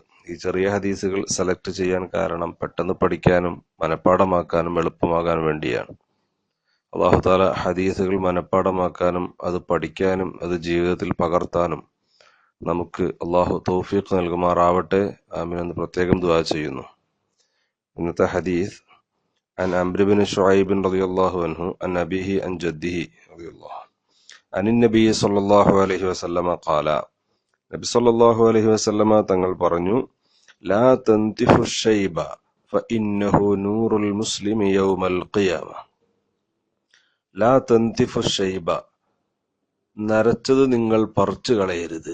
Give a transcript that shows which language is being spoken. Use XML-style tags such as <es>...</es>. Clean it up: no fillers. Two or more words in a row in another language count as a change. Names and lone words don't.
<ml>ഈ ചെറിയ ഹദീസുകൾ സെലക്ട് ചെയ്യാൻ കാരണം പെട്ടെന്ന് പഠിക്കാനും മനഃപ്പാഠമാക്കാനും എളുപ്പമാകാൻ വേണ്ടിയാണ്.</ml> <ar>الله تعالى</ar> <ml>ഹദീസുകൾ മനഃപ്പാഠമാക്കാനും അത് പഠിക്കാനും അത് ജീവിതത്തിൽ പകർത്താനും നമുക്ക് അള്ളാഹു തൗഫീഖ് നൽകുമാറാവട്ടെ. ആമീൻ എന്ന് പ്രത്യേകം ദുആ ചെയ്യുന്നു. ഇന്നത്തെ ഹദീസ്</ml> <ar>عن عمرو بن شعيب رضي الله عنه عن أبيه عن جده رضي الله عن النبي صلى الله عليه وسلم قال النبي صلى الله عليه وسلم</ar> <ml>തങ്ങൾ പറഞ്ഞു,</ml> <ar>لا تنتفوا الشيب فإنه نور المسلم يوم القيامة. لا تنتفوا الشيب,</ar> <ml>നരച്ചത് നിങ്ങൾ പറിച്ചു കളയരുത്.</ml>